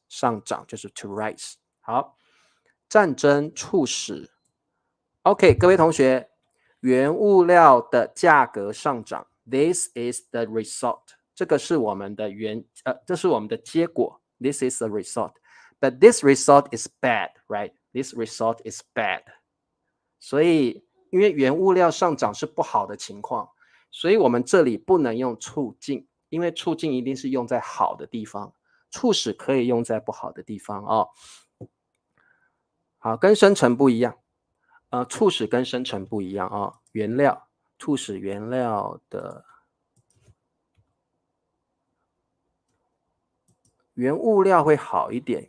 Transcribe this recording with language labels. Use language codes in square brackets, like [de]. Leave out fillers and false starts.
[zh] 上涨就是 [en] to rise. [zh] 好，战争促使 OK， 各位同学，原物料的价格上涨 ， [en] this is the result。 [zh] 这个是我们的这是我们的结果 ， [en] this is the result。 But this result is bad, right? This result is bad。 [zh] 所以，因为原物料上涨是不好的情况，所以我们这里不能用促进，因为促进一定是用在好的地方，促使可以用在不好的地方哦。好，跟生成不一样。促使跟生成不一样啊，原料促使原料的原物料会好一点。